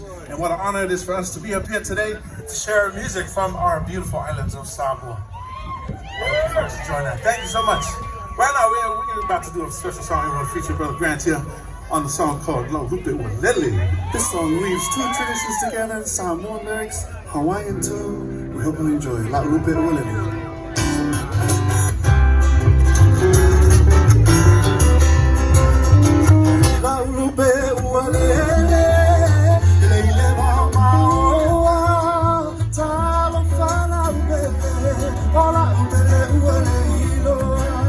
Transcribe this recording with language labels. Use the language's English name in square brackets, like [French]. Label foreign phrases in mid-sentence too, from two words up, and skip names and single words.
[English] And what an honor it is for us to be up here today to share music from our beautiful islands of Samoa. I hope you folks enjoy that. Thank you so much. Right now, we're about to do a special song. We're going to feature Brother Grant here on the song called Lo Lupe Walele. This song weaves two traditions together, Samoan lyrics, Hawaiian tune. We hope you enjoy La Lupe Walele. [Samoan] La Lupe Walele, Leile Mama, Talo Fala Ubele, Ola Ubele Walele.